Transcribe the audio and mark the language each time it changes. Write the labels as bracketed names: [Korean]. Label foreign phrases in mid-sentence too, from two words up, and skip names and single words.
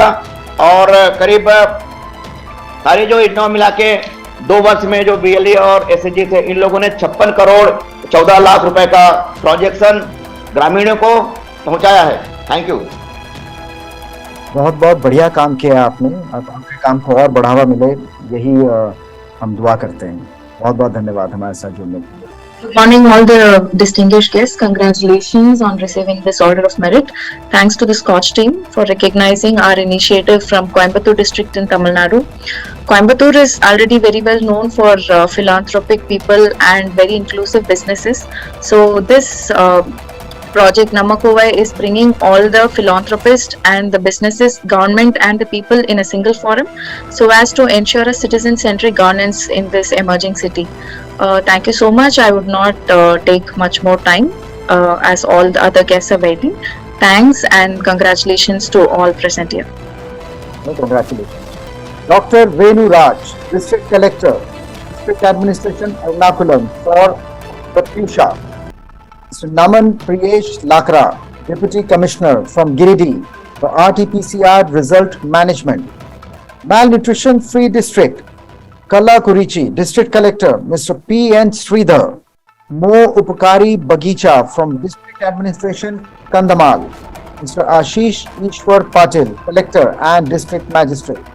[Hindi] और करीब सारी जो योजनाओं मिला के 2 वर्ष में जो बीएलई और एसएचजी थे इन लोगों ने 56 करोड़ 14 लाख रुपए का प्रोजेक्शन ग्रामीणों को पहुंचाया है। [English] Thank you. [Hindi] बहुत बहुत बढ़िया काम किया आपने। आपके काम को और बढ़ावा मिले यही हम दुआ करते हैं। बहुत बहुत धन्यवाद हमारे साथ जुड़ने के लिए। [English] Good morning, all the distinguished guests. Congratulations on receiving this Order of Merit. Thanks to the SKOCH team for recognizing our initiative from Coimbatore district in Tamil Nadu. Coimbatore is already very well known for philanthropic people and very inclusive businesses. So this project Namakova is bringing all the philanthropists and the businesses, government and the people in a single forum so as to ensure a citizen-centric governance in this emerging city. Thank you so much. I would not take much more time as all the other guests are waiting. Thanks and congratulations to all present here. Congratulations. Dr. Venu Raj, District Collector, District Administration, Ernakulam for Pratyusha. Mr. Naman Priyesh Lakra, Deputy Commissioner from Giridih for RT-PCR Result Management. Malnutrition Free District, Kalla Kurichi, District Collector, Mr. P.N. Sridhar. Mo Upakari Bagicha from District Administration, Kandamal. Mr. Ashish Ishwar Patil, Collector and District Magistrate.